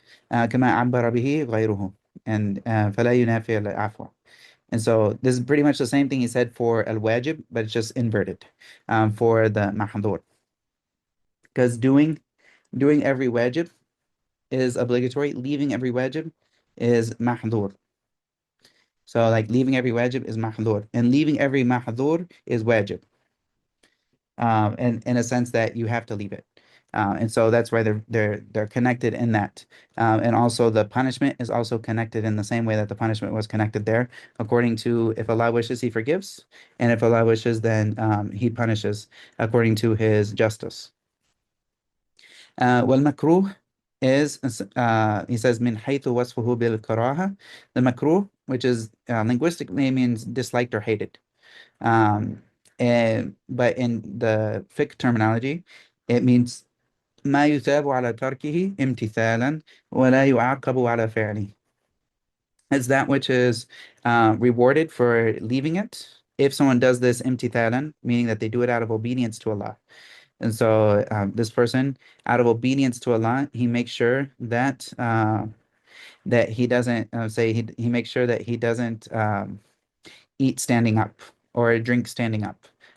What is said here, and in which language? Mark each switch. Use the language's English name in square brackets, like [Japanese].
[Arabic] كما عبر به غيره, and فلا ينافي العفو. [English] And so this is pretty much the same thing he said for al-wajib, but it's just inverted for the mahdhur. Because doing every wajib is obligatory, leaving every wajib is mahdhur. So like leaving every wajib is mahdhur, and leaving every mahdhur is wajib. And in a sense that you have to leave it. And so that's why they're connected in that. And also the punishment is also connected in the same way that the punishment was connected there, according to if Allah wishes, He forgives, and if Allah wishes, then He punishes according to His justice. [Arabic] والمكروه [English] is he says [Arabic] من حيث وصفه بالكراهة. [English] The makruh, which is linguistically means disliked or hated. But in the fiqh terminology, it means [Arabic] ما يثاب على تركه امتثالا ولا يعاقب على فعله. [English] It's that which is rewarded for leaving it if someone does this imtithalan, meaning that they do it out of obedience to Allah. And so this person, out of obedience to Allah, he makes sure that that he doesn't he makes sure that he doesn't eat standing up or drink standing up.